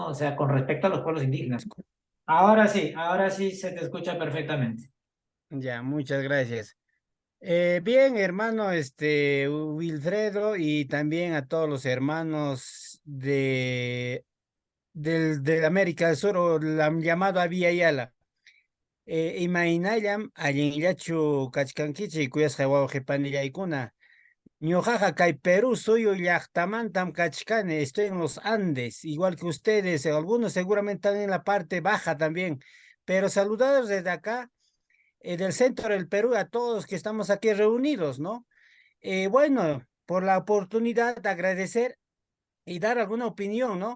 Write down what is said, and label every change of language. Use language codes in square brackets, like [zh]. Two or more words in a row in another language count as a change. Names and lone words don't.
[es] O sea, con respecto a los pueblos indígenas. Ahora sí se te escucha perfectamente. Ya, muchas gracias. Bien, hermano, Wilfredo, y también a todos los hermanos de América del Sur, o la llamado Avia Yala. [qu] Imaynallam, allinllachu kachkankichi, kuyasqa wawqi panillaykuna. Ñojaja, kay Perú, suyo llaqtamantam kachkani, [es] estoy en los Andes, igual que ustedes, algunos seguramente están en la parte baja también, pero saludados desde acá, del centro del Perú, a todos que estamos aquí reunidos, ¿no? Bueno, por la oportunidad de agradecer y dar alguna opinión, ¿no?